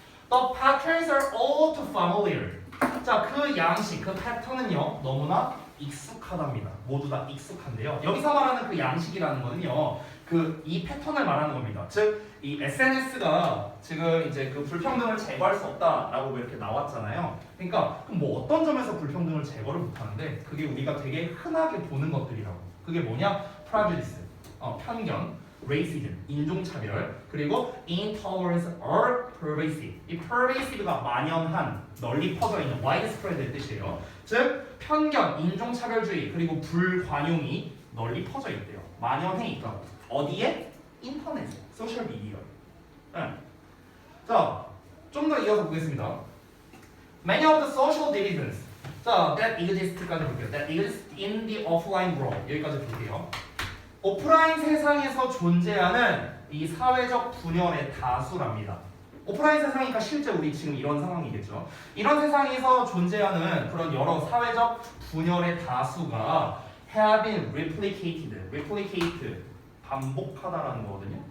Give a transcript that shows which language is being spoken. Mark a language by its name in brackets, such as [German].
[English] The patterns are all too familiar. [Korean] 자, 그 양식, 그 패턴은요 너무나 익숙하답니다. 모두 다 익숙한데요. 여기서 말하는 그 양식이라는 거는요, 이 패턴을 말하는 겁니다. 즉, 이 SNS가 지금 이제 그 불평등을 제거할 수 없다라고 이렇게 나왔잖아요. 그러니까 그럼 뭐 어떤 점에서 불평등을 제거를 못하는데 그게 우리가 되게 흔하게 보는 것들이라고. 그게 뭐냐? [English] prejudice, [Korean] 편견, [English] racism, [Korean] 인종차별, 그리고 [English] intolerance are pervasive. [Korean] 이 pervasive가 만연한, 널리 퍼져 있는 widespread의 뜻이에요. 즉 편견, 인종차별주의, 그리고 불관용이 널리 퍼져 있대요. 만연해 있다고. 어디에? 인터넷에, 소셜미디어에. 자, 좀 더 이어서 보겠습니다. [English] Many of the social divisions, [Korean] 자, [English] that exist까지 [Korean] 볼게요. [English] That exist in the offline world, [Korean] 여기까지 볼게요. 오프라인 세상에서 존재하는 이 사회적 분열의 다수랍니다. 오프라인 세상이니까 실제 우리 지금 이런 상황이겠죠. 이런 세상에서 존재하는 그런 여러 사회적 분열의 다수가 [English] have been replicate, [Korean] 반복하다라는 거거든요.